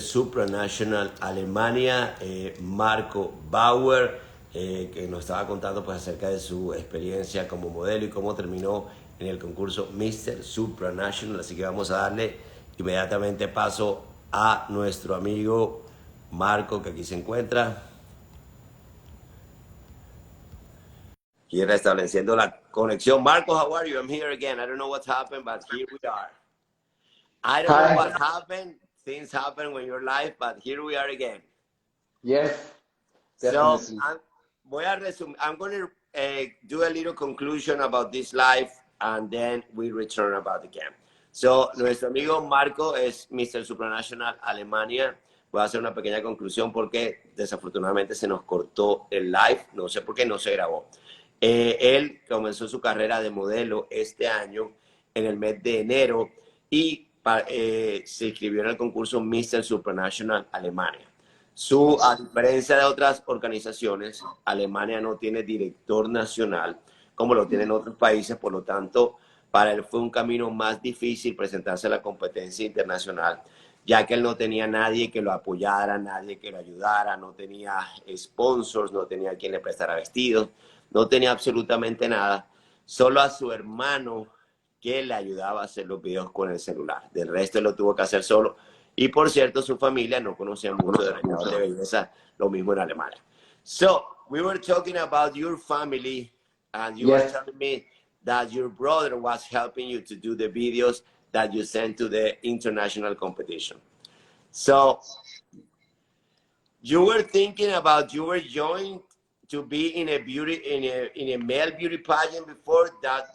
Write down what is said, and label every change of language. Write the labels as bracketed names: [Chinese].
[Spanish] Supranational Alemania, Marco Bauer, que nos estaba contando pues acerca de su experiencia como modelo y cómo terminó en el concurso Mr. Supranational. Así que vamos a darle inmediatamente paso a nuestro amigo Marco, que aquí se encuentra. Y restableciendo la conexión. [English] Marco, how are you? I'm here again. I don't know what's happened, but here we are. I don't know what Hi. happened. Things happen when you're live, but here we are again. Yes, So definitely. I'm going to do a little conclusion about this live, and then we return about the camp. [Spanish] So nuestro amigo Marco es Mr. Supranational Alemania. Voy a hacer una pequeña conclusión porque desafortunadamente se nos cortó el live. No sé por qué no se grabó. Él comenzó su carrera de modelo este año en el mes de enero y se inscribió en el concurso Mr. Supranational Alemania. A diferencia de otras organizaciones, Alemania no tiene director nacional como lo tienen otros países, por lo tanto, para él fue un camino más difícil presentarse a la competencia internacional, ya que él no tenía nadie que lo apoyara, nadie que lo ayudara, no tenía sponsors, no tenía quien le prestara vestidos, no tenía absolutamente nada, solo a su hermano que le ayudaba a hacer los videos con el celular. Del resto él lo tuvo que hacer solo. Y por cierto, su familia no conocía mucho de regalos de belleza, lo mismo en Alemania. [English] So, we were talking about your family, and you were Yes. telling me that your brother was helping you to do the videos that you sent to the international competition. So, you were thinking about you were joined to be in a male beauty pageant before that.